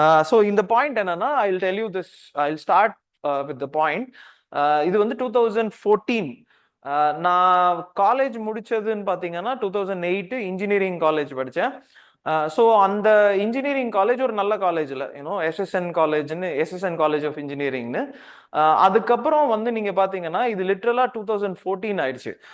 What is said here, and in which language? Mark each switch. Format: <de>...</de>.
<ta>So இந்த point என்னன்னா,</ta> <en>I'll tell you this. I'll start with the point.</en> <ta>இது வந்து 2014. நான் காலேஜ் முடிச்சதுன்னு பார்த்தீங்கன்னா 2008 இன்ஜினியரிங் காலேஜ் படித்தேன். ஸோ அந்த இன்ஜினியரிங் காலேஜ் ஒரு நல்ல காலேஜில் எஸ்எஸ்என் காலேஜ் ஆஃப் இன்ஜினியரிங்னு. அதுக்கப்புறம் வந்து நீங்க பாத்தீங்கன்னா இது லிட்ரலா 2014 ஆயிடுச்சு.</ta>